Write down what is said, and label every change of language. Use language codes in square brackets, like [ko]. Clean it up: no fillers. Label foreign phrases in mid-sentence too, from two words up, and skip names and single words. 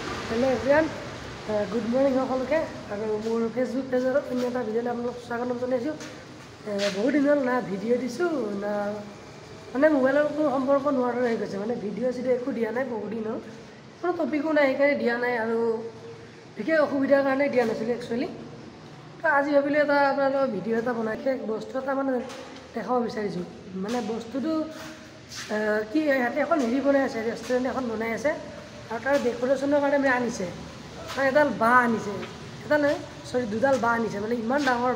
[en] hello everyone good morning [as] সকলোকে আৰু মোৰ ফেচবুক পেজৰ অন্য এটা ভিডিঅ' আপোনালোকক স্বাগতম জনাইছোঁ বহুত দিন না ভিডিঅ' দিছো না মানে মোবাইলৰ কো সম্পৰ্ক नोৱাৰ হৈ গৈছে মানে ভিডিও যদি একো দিয়া নাই বহুত দিন হল কোনো টপিকো নাই সেইকাৰণে দিয়া নাই আৰু বিশেষ অসুবিধাৰ কাৰণে দিয়া নাছিল একচুয়ালি তো আজি ভাবিলে এটা আপোনালোকৰ ভিডিও এটা বনাইছে বস্তু এটা মানে দেখাব বিচাৰিছোঁ মানে বস্তুটো কি ইয়াতে এখন হেৰি বনাই আছে ৰেষ্টুৰেণ্ট এখন বনাই আছে আৰু তাৰ ডেকোৰেশ্যনৰ কাৰণে মানে আনিছে মানে এডাল বাঁহ আনিছে এডাল সৰি দুডাল বাঁহ আনিছে মানে ইমান ডাঙৰ